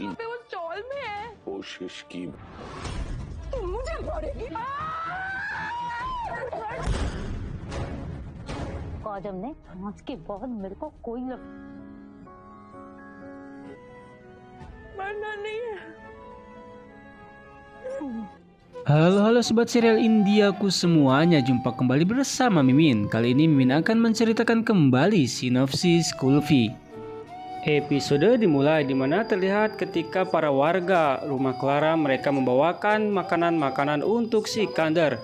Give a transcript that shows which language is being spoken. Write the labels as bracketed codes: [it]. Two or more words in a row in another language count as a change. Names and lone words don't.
[hi] वो स्टॉल में है, कोशिश की। तुम मुझे मारेगी। आदम ने आज के बाद मेरे को कोई मरना नहीं है। [id] Halo sobat serial Indiaku semuanya, jumpa kembali bersama Mimin. Kali ini Mimin akan menceritakan kembali sinopsis Kulfi. Episode dimulai dimana terlihat ketika para warga rumah Clara mereka membawakan makanan-makanan untuk Sikander.